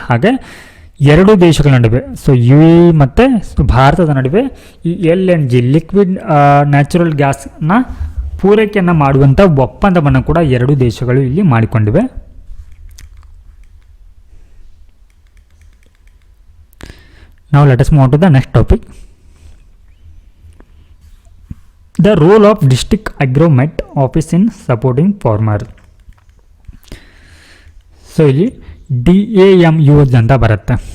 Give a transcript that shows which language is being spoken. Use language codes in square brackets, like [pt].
[kn] ಹಾಗೆ ಎರಡೂ ದೇಶಗಳ ನಡುವೆ ಸೊ UAE ಮತ್ತು ಭಾರತದ ನಡುವೆ ಈ LNG ಲಿಕ್ವಿಡ್ ನ್ಯಾಚುರಲ್ ಗ್ಯಾಸ್ನ ಪೂರೈಕೆಯನ್ನು ಮಾಡುವಂಥ ಒಪ್ಪಂದವನ್ನು ಕೂಡ ಎರಡೂ ದೇಶಗಳು ಇಲ್ಲಿ ಮಾಡಿಕೊಂಡಿವೆ. [en] Now let us move on to the next topic. The role of district agromet office in supporting farmers. [kn] So ಇಲ್ಲಿ DAMUs ಅಂತ ಬರುತ್ತೆ.